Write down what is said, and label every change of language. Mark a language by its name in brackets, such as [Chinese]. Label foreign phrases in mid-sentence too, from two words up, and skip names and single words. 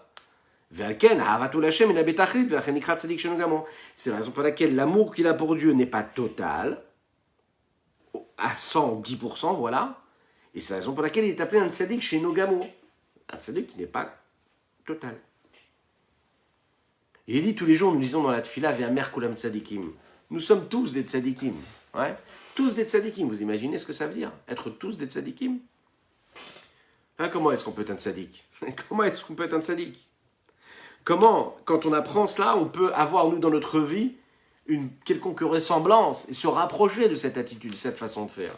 [French] C'est la raison pour laquelle l'amour qu'il a pour Dieu n'est pas total, à 110%, voilà. Et c'est la raison pour laquelle il est appelé un tzaddik chez Nogamo. Un tzaddik qui n'est pas total. Il est dit tous les jours, nous disons dans la tfila, [Hebrew] ואמר כולם צדיקים. [French] Nous sommes tous des tzaddikim. Ouais, tous des tzaddikim. Vous imaginez ce que ça veut dire? Être tous des tzaddikim? Comment est-ce qu'on peut être un tzaddik? Comment est-ce qu'on peut être un tzaddik? Comment, quand on apprend cela, on peut avoir, nous, dans notre vie, une quelconque ressemblance et se rapprocher de cette attitude, de cette façon de faire.